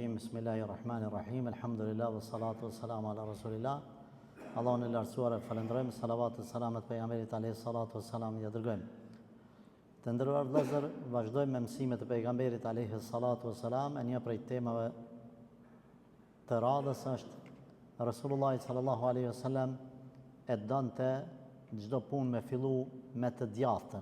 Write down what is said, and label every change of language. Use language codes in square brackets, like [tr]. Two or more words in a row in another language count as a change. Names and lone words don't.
[ar] بسم الله الرحمن الرحيم. الحمد لله والصلاة والسلام على رسول الله. [sq] Allahun e lartësuar e falenderojmë, salavat e selamet pejgamberit [ar] عليه الصلاة والسلام [sq] ja dërgojmë. Të nderuar vëllezër, vazhdojmë me mësimet e pejgamberit [ar] عليه الصلاة والسلام. [sq] E një prej temave të radhës është Rasulullah [ar] صلى الله عليه وسلم [sq] e donte çdo punë me fillu me të djathtën.